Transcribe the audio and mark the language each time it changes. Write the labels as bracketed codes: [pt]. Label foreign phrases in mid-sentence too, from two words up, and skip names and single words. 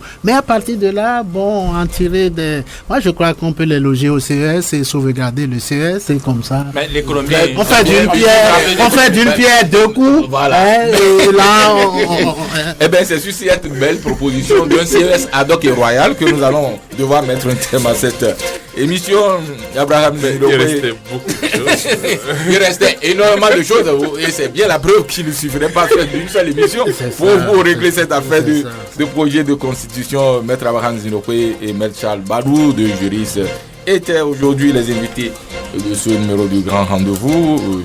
[fr] Mais à partir de là, bon, en tirer des... Moi, je crois qu'on peut les loger au CES et sauvegarder le CES, c'est comme ça. Mais l'économie... On fait d'une pierre deux coups. Voilà. Et là, eh bien, c'est sur cette belle proposition d'un CES [la] ad hoc [fr] et royal que nous allons devoir mettre un terme à cette émission. Abraham, il restait beaucoup de choses. Il restait énormément de choses et c'est bien la preuve qu'il ne suffirait pas faire d'une seule émission pour régler cette affaire de projet de constitution. Maître Abraham Zinokwe et Maître Charles Badou de juristes étaient aujourd'hui les invités de ce numéro du Grand Rendez-vous.